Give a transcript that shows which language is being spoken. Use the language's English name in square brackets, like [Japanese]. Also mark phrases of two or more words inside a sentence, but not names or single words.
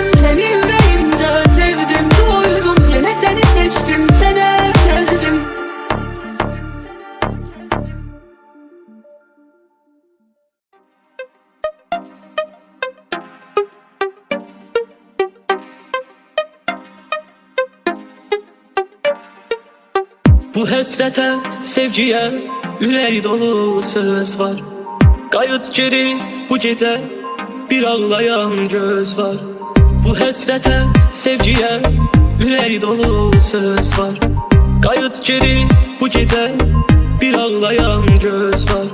[Turkish] Seni yüreğimde sevdim, doydum, yine seni seçtim, sana geldim. [Azerbaijani] Bu həsrətə, sevgiyə, ürək dolu söz var. Qayıt geri bu gecə, bir ağlayan göz var. Bu həsrətə, sevgiyə, ürək dolu söz var. Qayıt geri bu gecə, bir ağlayan göz var.